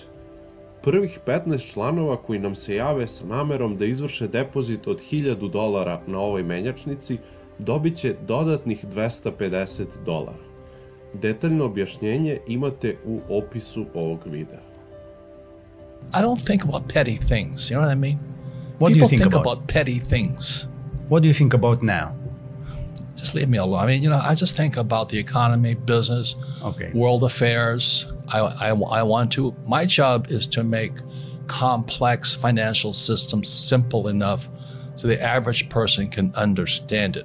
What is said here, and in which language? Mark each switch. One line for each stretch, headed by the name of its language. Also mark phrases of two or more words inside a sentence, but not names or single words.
Serbian: Prvih 15 članova koji nam se jave sa namerom da izvrše depozit od $1000 na ovoj menjačnici dobit će dodatnih $250. Detaljno objašnjenje imate u opisu ovog videa.
English: I don't think about petty things, you know what I mean? What do you think about petty things. What do you think about now? Just leave me alone. I mean, I just think about the economy, business, world affairs. I want to, my job is to make complex financial systems simple enough so the average person can understand it.